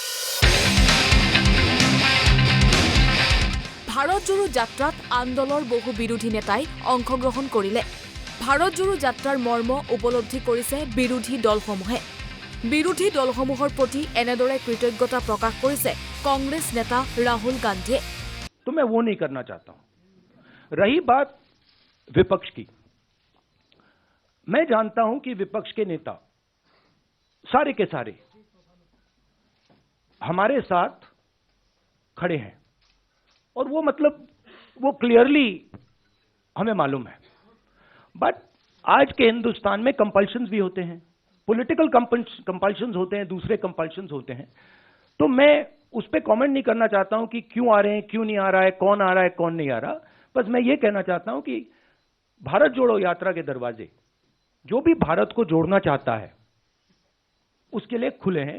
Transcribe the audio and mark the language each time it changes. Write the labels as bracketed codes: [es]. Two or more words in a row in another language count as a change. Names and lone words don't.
[as] ভাৰত জোৰো যাত্ৰাত আন্দোলনৰ বহু বিৰোধী নেতাই অংশগ্ৰহণ কৰিলে ভাৰত জোৰো যাত্ৰাৰ মৰ্ম উপলব্ধি কৰিছে বিৰোধী দলসমূহে বিৰোধী দলসমূহৰ প্ৰতি এনেদৰে কৃতজ্ঞতা প্ৰকাশ কৰিছে কংগ্ৰেছ নেতা ৰাহুল গান্ধীয়ে [hi] तो मैं वो नहीं करना चाहता हूं रही बात विपक्ष की मैं जानता हूं कि विपक्ष के नेता सारे के सारे हमारे साथ खड़े हैं और वो मतलब वो क्लियरली हमें मालूम है बट आज के हिंदुस्तान में कंपल्शंस भी होते हैं [en] political compulsions [hi] होते हैं दूसरे कंपल्शंस होते हैं तो मैं उस पर कमेंट नहीं करना चाहता हूं कि क्यों आ रहे हैं क्यों नहीं आ रहा है कौन आ रहा है कौन नहीं आ रहा बस मैं ये कहना चाहता हूं कि भारत जोड़ो यात्रा के दरवाजे जो भी भारत को जोड़ना चाहता है उसके लिए खुले हैं